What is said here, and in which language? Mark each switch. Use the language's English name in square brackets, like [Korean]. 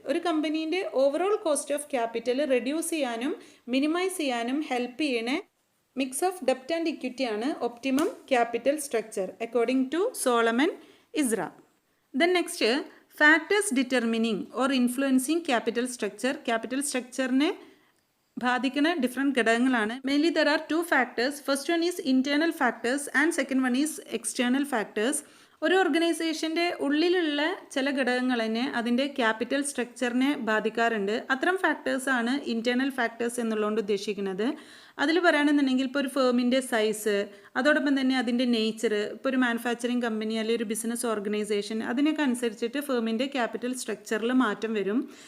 [Malayalam] ഒരു കമ്പനീൻ്റെ overall cost of capital reduce ചെയ്യാനും minimise ചെയ്യാനും ഹെൽപ്പ് ചെയ്യണ മിക്സ് ഓഫ് ഡെപ്റ്റ് ആൻഡ് ഇക്വിറ്റി ആണ് optimum capital structure according to Solomon Isra. [English] Then next, factors determining or influencing capital structure. [Malayalam] Capital structure-നെ ബാധിക്കുന്ന different ഘടകങ്ങളാണ്. [English] Mainly there are 2 factors. First one is internal factors and second one is external factors. [Malayalam] ഒരു ഓർഗനൈസേഷൻ്റെ ഉള്ളിലുള്ള ചില ഘടകങ്ങൾ തന്നെ അതിൻ്റെ capital സ്ട്രക്ചറിനെ ബാധിക്കാറുണ്ട്. അത്തരം ഫാക്ടേഴ്സാണ് ഇൻറ്റേർണൽ ഫാക്ടേഴ്സ് എന്നുള്ളതുകൊണ്ട് ഉദ്ദേശിക്കുന്നത്. അതിൽ പറയുകയാണെന്നുണ്ടെങ്കിൽ ഇപ്പോൾ ഒരു ഫേമിൻ്റെ സൈസ്, അതോടൊപ്പം തന്നെ അതിൻ്റെ നേച്ചർ, ഇപ്പോൾ ഒരു മാനുഫാക്ചറിങ് കമ്പനി അല്ലെങ്കിൽ ഒരു ബിസിനസ് ഓർഗനൈസേഷൻ, അതിനൊക്കെ അനുസരിച്ചിട്ട് ഫേമിൻ്റെ ക്യാപിറ്റൽ സ്ട്രക്ചറിൽ മാറ്റം വരും.